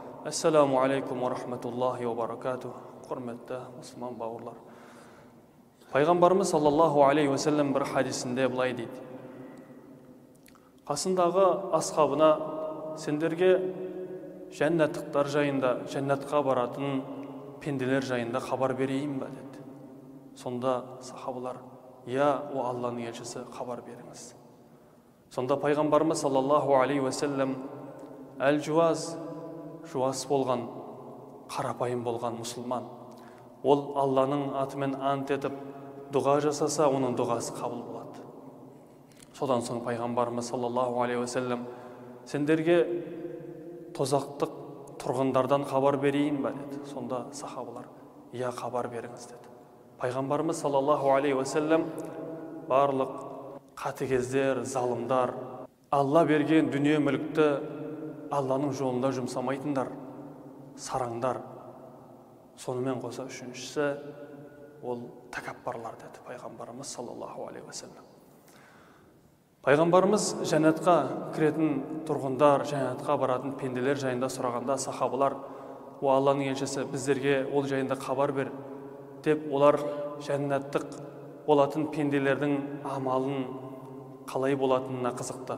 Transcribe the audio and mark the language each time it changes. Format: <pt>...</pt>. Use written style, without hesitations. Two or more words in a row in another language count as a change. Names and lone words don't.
<ar>السلام عليكم ورحمة الله وبركاته.</ar> <kk>Құрметті мұсылман бауырлар. Пайғамбарымыз</kk> <ar>صلى الله عليه وسلم</ar> <kk>бір хадисінде былай дейді: қасындағы асхабына сендерге жәннаттықтар жайында, жәннатқа баратын пенделер жайында хабар берейін ба деді. Сонда сахабалар: я, о Алланың елшісі, хабар беріңіз. Сонда пайғамбарымыз</kk> <ar>صلى الله عليه وسلم</ar> <kk>әл-жуаз, жуас болған, қарапайым болған мұсылман, ол Алланың атымен ант етіп дұға жасаса, оның дұғасы қабыл болады. Содан соң пайғамбарымыз</kk> <ar>صلى الله عليه وسلم</ar> <kk>сендерге тозақтық тұрғындардан хабар берейін ба деді. Сонда сахабалар: я, хабар беріңіз деді. Пайғамбарымыз</kk> <ar>صلى الله عليه وسلم</ar> <kk>барлық қатыгездер, залымдар, Алла берген дүние мүлікті Алланың жолында жұмсамайтындар, сараңдар, сонымен қоса үшіншісі ол тәкаппарлар деді пайғамбарымыз</kk> <ar>صلى الله عليه وسلم.</ar> <kk>Пайғамбарымыз жәннатқа кіретін тұрғындар, жәннатқа баратын пенделер жайында сұрағанда сахабалар: о Алланың елшісі, біздерге ол жайында хабар бер деп, олар жәннаттық болатын пенделердің амалын қалай болатынына қызықты.</kk>